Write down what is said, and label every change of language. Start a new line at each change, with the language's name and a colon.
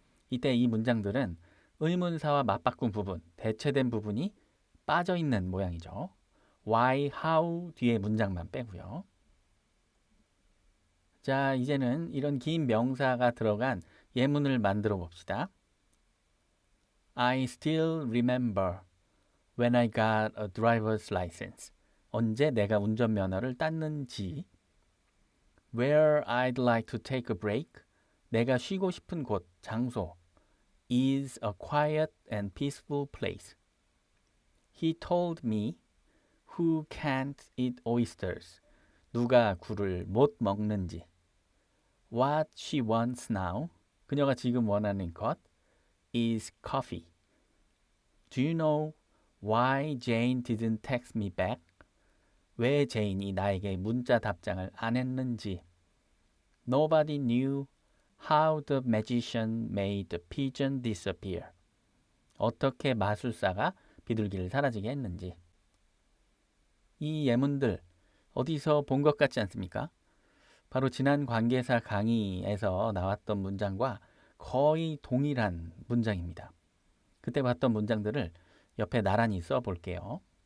Korean: 이때 이 문장들은 의문사와 맞바꾼 부분, 대체된 부분이 빠져 있는 모양이죠. why, how 뒤에 문장만 빼고요. 자, 이제는 이런 긴 명사가 들어간 예문을 만들어 봅시다.
English: I still remember when I got a driver's license.
Korean: 언제 내가 운전면허를 땄는지.
English: Where I'd like to take a break.
Korean: 내가 쉬고 싶은 곳, 장소.
English: Is a quiet and peaceful place. He told me who can't eat oysters.
Korean: 누가 굴을 못 먹는지.
English: What she wants now.
Korean: 그녀가 지금 원하는 것
English: is coffee. Do you know why Jane didn't text me back?
Korean: 왜 제인이 나에게 문자 답장을 안 했는지.
English: Nobody knew how the magician made the pigeon disappear.
Korean: 어떻게 마술사가 비둘기를 사라지게 했는지. 이 예문들 어디서 본 것 같지 않습니까? 바로 지난 관계사 강의에서 나왔던 문장과 거의 동일한 문장입니다. 그때 봤던 문장들을 옆에 나란히 써볼게요.